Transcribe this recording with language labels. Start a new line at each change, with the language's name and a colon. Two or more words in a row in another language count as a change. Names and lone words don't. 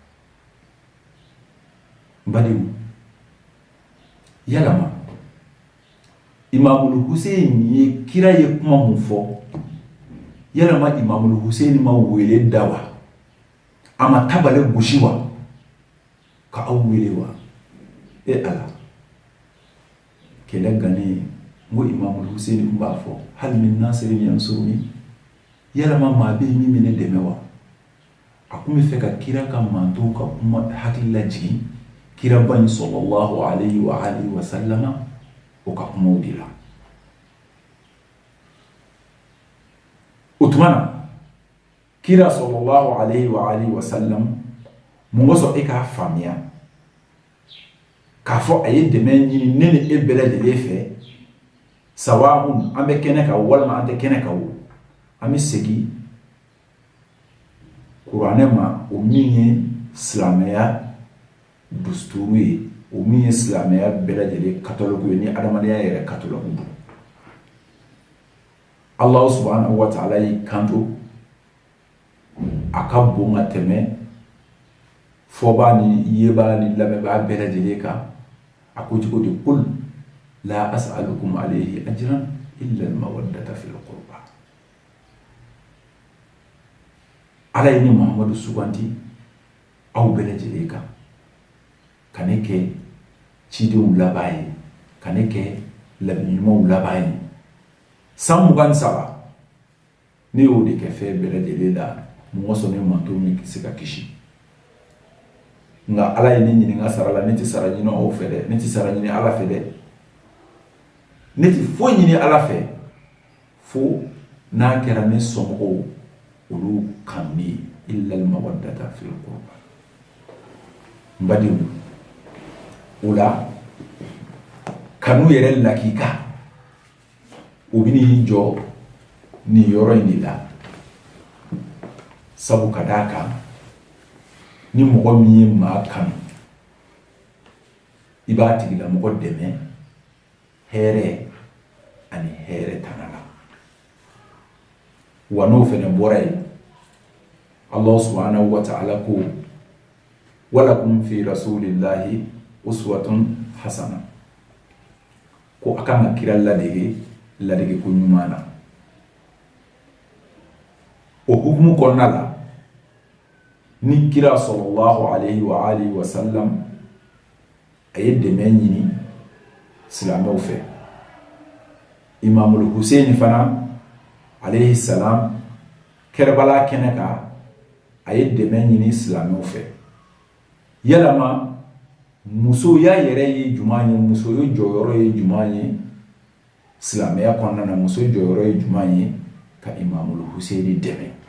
Bambara: n badenw yalama Imamul Husaini ye kira ye kuma mun fɔ yalama Imamul Husaini ma wele da wa a ma tabale gosi wa ka aw wele wa Ala kɛlɛ gannen n ko Imamul Husaini kun b'a fɔ hali
Arabic: من ناصر ينصرني
Bambara: yalama maa bɛ min ne dɛmɛ wa a kun bɛ fɛ ka kira ka mantow ka kuma hakili la jigin kira ban
Arabic: صلى الله عليه وسلم
Bambara: o ka kumaw de la. O tuma na kira
Arabic: صلى الله عليه وسلم
Bambara: mun ko sɔn e k'a faamuya k'a fɔ a ye dɛmɛ ɲini ne ni e bɛɛ lajɛlen fɛ sawa'un an bɛ kɛnɛ kan walima an tɛ kɛnɛ kan o an bɛ segin kuranɛ ma o min ye silamɛya dusturu ye o min ye silamɛya bɛɛ lajɛlen katɔlɔku ye ni adamadenya yɛrɛ katɔlɔku don. Allah
Arabic: سبحانه وتعالى
Bambara: y'i kanto a ka bon ka tɛmɛ fɔba ni yeba ni lamɛnbaa bɛɛ lajɛlen kan. A ko cogo di
Arabic: قل لا أسألكم عليه أجرا إلا المودة في القربى.
Bambara: Ala ye ni Muhammadu suganti aw bɛɛ lajɛlen kan ka ne kɛ cidenw laban ye ka ne kɛ labiɲumanw laban ye san 23 ne y'o de kɛ fɛn bɛɛ lajɛlen la mɔgɔ sɔn ne manto min se ka kisi. Nga Ala ye ne ɲininka sara la ne tɛ sara ɲini aw fɛ dɛ, ne tɛ sara ɲini Ala fɛ dɛ, ne tɛ foyi ɲini Ala fɛ fo n'a kɛra ne somɔgɔw olu kan bi
Arabic: إلا المودة في القربى.
Bambara: N badenw o la kanu yɛrɛ lakika o bɛ n'i jɔ nin yɔrɔ in de la sabu ka d'a kan ni mɔgɔ min ye maa kanu i b'a tigilamɔgɔ dɛmɛ hɛrɛ ani hɛrɛ tana la. Wa n'o fɛnɛ bɔra yen Allah
Arabic: سبحانه وتعالى
Bambara: ko
Arabic: ولكم في رسول الله أسوة حسنة
Bambara: ko a kan ka kira ladege ko ɲuman na. O hukumu kɔnɔna la ni kira
Arabic: صلى الله عليه وسلم
Bambara: a ye dɛmɛ ɲini silamɛw fɛ. Imamul Hussein fana
Arabic: عليه السلام
Bambara: Kɛrbala kɛnɛ kan a ye dɛmɛ ɲini silamɛw fɛ. Yalama musoya yɛrɛ ye juman ye, musoya jɔyɔrɔ ye juman ye silamɛya kɔnɔna na, muso jɔyɔrɔ ye juman ye ka Imamul Hussein dɛmɛ.